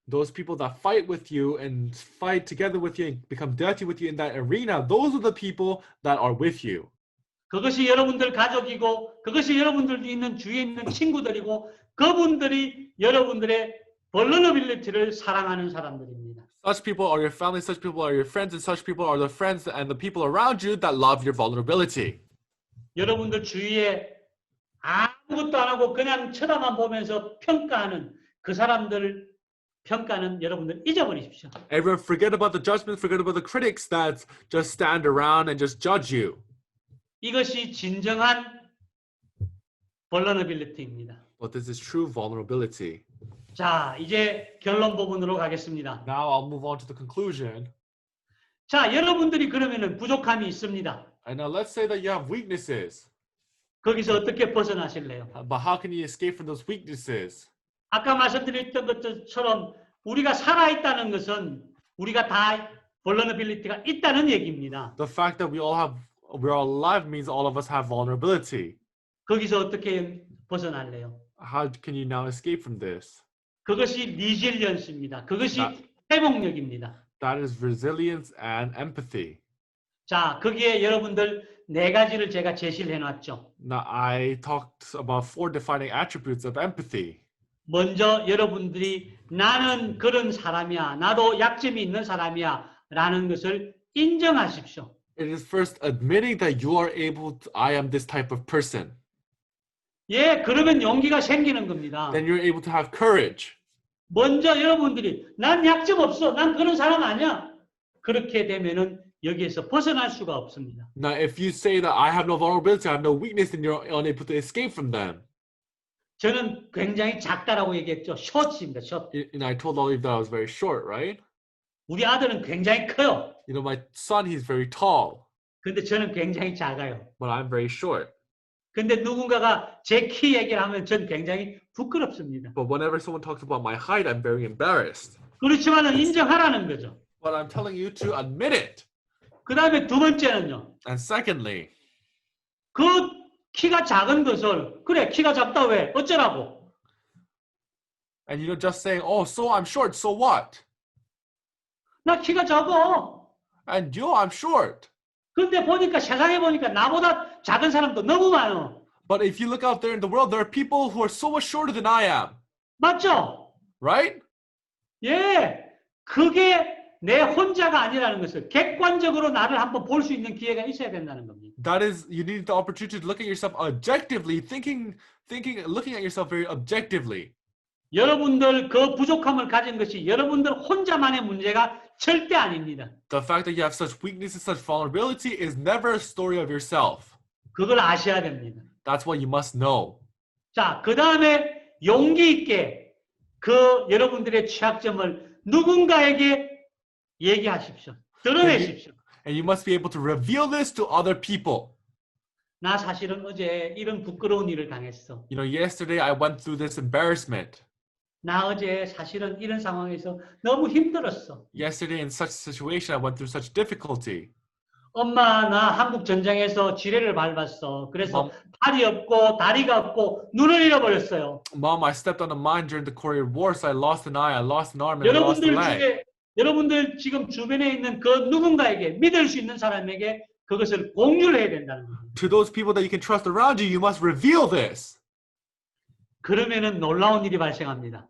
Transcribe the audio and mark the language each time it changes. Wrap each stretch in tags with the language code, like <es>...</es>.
<en>Those people that fight with you and fight together with you and become dirty with you in that arena, those are the people that are with you.</en> <ko>그것이 여러분들 가족이고 그것이 여러분들 있는 주위에 있는 친구들이고 그분들이 여러분들의 vulnerability를 사랑하는 사람들입니다.</ko> <en>Such people are your family, such people are your friends, and such people are the friends and the people around you that love your vulnerability.</en> <ko>여러분들 주위에 아무것도 안 하고 그냥 쳐다만 보면서 평가하는 그 사람들 평가는 여러분들 잊어버리십시오.</ko> <en>Everyone forget about the judgment, forget about the critics that just stand around and just judge you.</en> <ko>이것이 진정한 vulnerability입니다.</ko> <en>But this is true vulnerability.</en> <ko>자, 이제 결론 부분으로 가겠습니다.</ko> <en>Now I'll move on to the conclusion.</en> <ko>자, 여러분들이 그러면은 부족함이 있습니다.</ko> <en>And now let's say that you have weaknesses.</en> <ko>거기서 어떻게 벗어나실래요?</ko> <en>But how can you escape from those weaknesses?</en> <ko>아까 말씀드렸던 것처럼 우리가 살아있다는 것은 우리가 다 vulnerability가 있다는 얘기입니다.</ko> <en>The fact that we're all alive means all of us have vulnerability.</en> <ko>거기서 어떻게 벗어날래요?</ko> <en>How can you now escape from this?</en> <ko>그것이 resilience입니다. 그것이 나- 회복력입니다.</ko> <en>That is resilience and empathy.</en> <ko>자, 거기에 여러분들 네 가지를 제가 제시를 해놨죠.</ko> <en>Now I talked about 4 defining attributes of empathy.</en> <ko>먼저 여러분들이 나는 그런 사람이야. 나도 약점이 있는 사람이야. 라는 것을 인정하십시오.</ko> <en>It is first admitting that you are I am this type of person.</en> <ko>예, 그러면 용기가 생기는 겁니다.</ko> <en>Then you're able to have courage.</en> <ko>먼저 여러분들이 난 약점 없어. 난 그런 사람 아니야. 그렇게 되면은 여기에서 벗어날 수가 없습니다.</ko> <en>Now, if you say that I have no vulnerability, I have no weakness, then you're unable to escape from them.</en> <ko>저는 굉장히 작다라고 얘기했죠. 숏입니다. 숏.</ko> <en>And I told all of you that I was very short, right?</en> <ko>우리 아들은 굉장히 커요.</ko> <en>You know, my son, he's very tall,</en> <ko>근데 저는 굉장히 작아요.</ko> <en>but I'm very short.</en> <ko>근데 누군가가 제 키 얘기를 하면 전 굉장히 부끄럽습니다.</ko> <en>But whenever someone talks about my height, I'm very embarrassed.</en> <ko>그렇지만은 인정하라는 거죠.</ko> <en>But I'm telling you to admit it.</en> <ko>그 다음에 두 번째는요.</ko> <en>And secondly,</en> <ko>그 키가 작은 것을 그래 키가 작다 왜 어쩌라고?</ko> <en>and you know, just saying, oh, so I'm short, so what?</en> <ko>나 키가 작아.</ko> <en>And yo, I'm short.</en> <ko>근데 보니까 세상에 보니까 나보다 작은 사람도 너무 많어.</ko> <en>But if you look out there in the world, there are people who are so much shorter than I am,</en> <ko>맞죠?</ko> <en>right?</en> <ko>예. 그게 내 혼자가 아니라는 것을 객관적으로 나를 한번 볼 수 있는 기회가 있어야 된다는 겁니다.</ko> <en>That is, you need the opportunity to look at yourself objectively, looking at yourself very objectively.</en> <ko>여러분들 그 부족함을 가진 것이 여러분들 혼자만의 문제가 절대 아닙니다.</ko> <en>The fact that you have such weaknesses, such vulnerability is never a story of yourself.</en> <ko>그걸 아셔야 됩니다.</ko> <en>That's what you must know.</en> <ko>자, 그 다음에 용기 있게 그 여러분들의 취약점을 누군가에게 얘기하십시오. 드러내십시오.</ko> <en>And you must be able to reveal this to other people.</en> <ko>나 사실은 어제 이런 부끄러운 일을 당했어.</ko> <en>You know, yesterday I went through this embarrassment.</en> <ko>나 어제 사실은 이런 상황에서 너무 힘들었어.</ko> <en>Yesterday in such a situation, I went through such difficulty.</en> <ko>엄마, 나 한국 전쟁에서 지뢰를 밟았어. 그래서</ko> <en>Mom,</en> <ko>팔이 없고 다리가 없고 눈을 잃어버렸어요.</ko> <en>Mom, I stepped on a mine during the Korean War, so I lost an eye, I lost an arm, and I lost a leg.</en> <ko>여러분들 지금 주변에 있는 그 누군가에게 믿을 수 있는 사람에게 그것을 공유를 해야 된다는 거예요.</ko> <en>To those people that you can trust around you, you must reveal this.</en> <ko>그러면은 놀라운 일이 발생합니다.</ko>